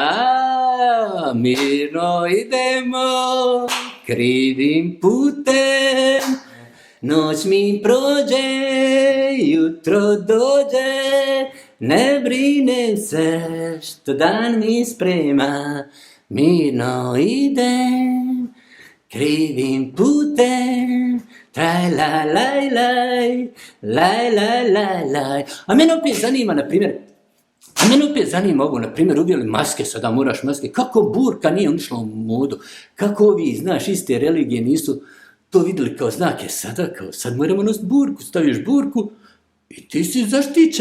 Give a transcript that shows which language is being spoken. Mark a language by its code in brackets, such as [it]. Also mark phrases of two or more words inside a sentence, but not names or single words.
[hr] Mirno idemo krivim putem, noć mi prođe, jutro dođe, ne brinem se što dan mi sprema, mirno idem, krivim putem, traj, laj, laj, laj, laj, laj, laj, laj. A mene opet zanima ovo, na primjer, uvijeli maske, sada moraš maske. Kako burka nije unišla u modu? Kako ovi, znaš, iste religije nisu to vidjeli kao znake? Sada, kao, sad moramo nositi burku, staviš burku i ti si zaštićen.